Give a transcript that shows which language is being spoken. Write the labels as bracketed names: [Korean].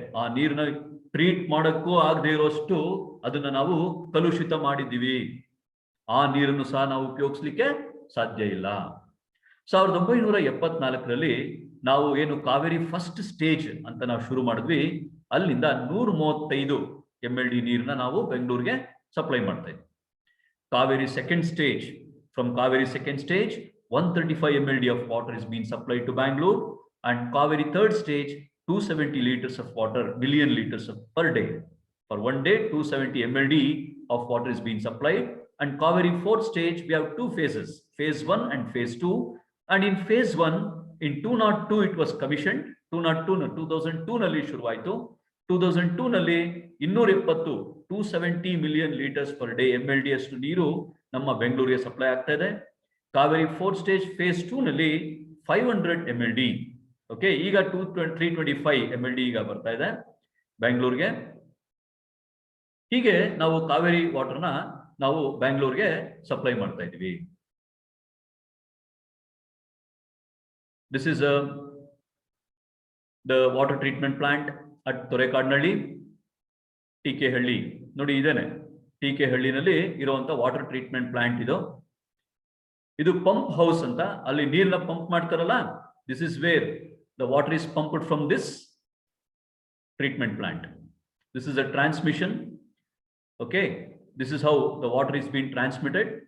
[Kannada] ಆ ನೀರನ್ನ ಟ್ರೀಟ್ ಮಾಡಕ್ಕೂ ಆಗದೆ ಇರೋಷ್ಟು ಅದನ್ನ ನಾವು ಕಲುಷಿತ ಮಾಡಿದ್ದೀವಿ. ಆ ನೀರನ್ನು ಸಹ ನಾವು ಉಪಯೋಗಿಸ್ಲಿಕ್ಕೆ ಸಾಧ್ಯ ಇಲ್ಲ. 1974ರಲ್ಲಿ ನಾವು ಏನು ಕಾವೇರಿ ಫಸ್ಟ್ ಸ್ಟೇಜ್ ಅಂತ ನಾವು ಶುರು ಮಾಡಿದ್ವಿ. ಅಲ್ಲಿಂದ 135 MLD ನೀರನ್ನ ನಾವು ಬೆಂಗಳೂರಿಗೆ ಸಪ್ಲೈ ಮಾಡ್ತಾ ಇದ್ವಿ. [English] Kaveri second stage, from Kaveri second stage 135 MLD of water is being supplied to Bangalore, and Kaveri third stage 270 liters of water, million liters per day. For one day 270 MLD of water is being supplied. And Kaveri fourth stage we have two phases, phase 1 and phase 2. And in phase 1 in 202 it was commissioned. [Kannada] 2002 ನಲ್ಲಿ ಶುರುವಾಯಿತು. 2002 ನಲ್ಲಿ 270 million litres per day MLD ಅಷ್ಟು ನೀರು ನಮ್ಮ ಬೆಂಗಳೂರಿಗೆ supply ಆಗ್ತಾ ಇದೆ. Kaveri 4th stage face 2 ನಲ್ಲಿ 500 MLD. ಓಕೆ, ಈಗ 325 MLD ಈಗ ಬರ್ತಾ ಇದೆ ಬೆಂಗಳೂರಿಗೆ. ಹೀಗೆ ನಾವು ಕಾವೇರಿ ವಾಟರ್ನ ನಾವು ಬೆಂಗಳೂರಿಗೆ ಸಪ್ಲೈ ಮಾಡ್ತಾ ಇದ್ದೀವಿ. [English] This is the water treatment plant at Torekadanahalli, TK Halli. [Kannada] ನೋಡಿ ಇದೇನೆ TK ಹಳ್ಳಿನಲ್ಲಿ ಇರುವಂತ ವಾಟರ್ ಟ್ರೀಟ್ಮೆಂಟ್ ಪ್ಲಾಂಟ್ ಇದು ಪಂಪ್ ಹೌಸ್ ಅಂತ. ಅಲ್ಲಿ ನೀರನ್ನ ಪಂಪ್ ಮಾಡ್ತಾರಲ್ಲ, [English] this is where the water is pumped from this treatment plant. This is a transmission. Okay, this is how the water is being transmitted.